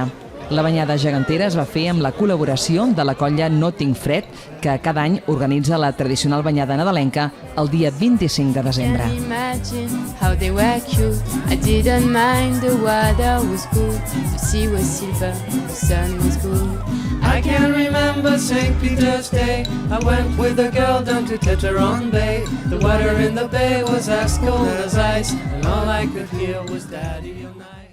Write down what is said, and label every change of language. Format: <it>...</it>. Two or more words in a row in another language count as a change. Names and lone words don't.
<ca>La banyada gegantera es va fer amb la col·laboració de la colla No Tinc Fred, que cada any organitza la tradicional banyada nadalenca el dia 25 de desembre.</ca> <en>I can remember St. Peter's Day. I went with a girl down to Teteron Bay. The water in the bay was as cold as ice, and all I could hear was Daddy, you're nice.</en>